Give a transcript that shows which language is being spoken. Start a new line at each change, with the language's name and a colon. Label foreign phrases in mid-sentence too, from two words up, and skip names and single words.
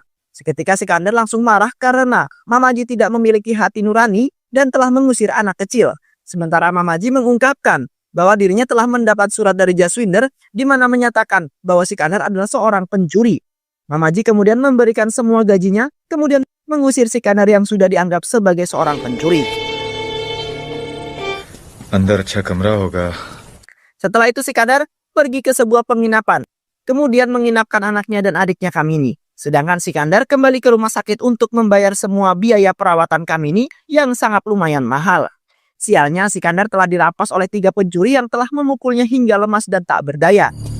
Indonesian: Seketika Sikandar langsung marah karena Mama Ji tidak memiliki hati nurani dan telah mengusir anak kecil. Sementara Mama Ji mengungkapkan bahwa dirinya telah mendapat surat dari Jaswinder di mana menyatakan bahwa Sikandar adalah seorang pencuri. Mama Ji kemudian memberikan semua gajinya, kemudian mengusir Sikandar yang sudah dianggap sebagai seorang pencuri.
Hindi: अंदर अच्छा कमरा होगा।
Indonesian: Setelah itu Sikandar pergi ke sebuah penginapan, kemudian menginapkan anaknya dan adiknya Kamini. Sedangkan Sikandar kembali ke rumah sakit untuk membayar semua biaya perawatan Kamini yang sangat lumayan mahal. Sialnya Sikandar telah dirampas oleh 3 pencuri yang telah memukulnya hingga lemas dan tak berdaya.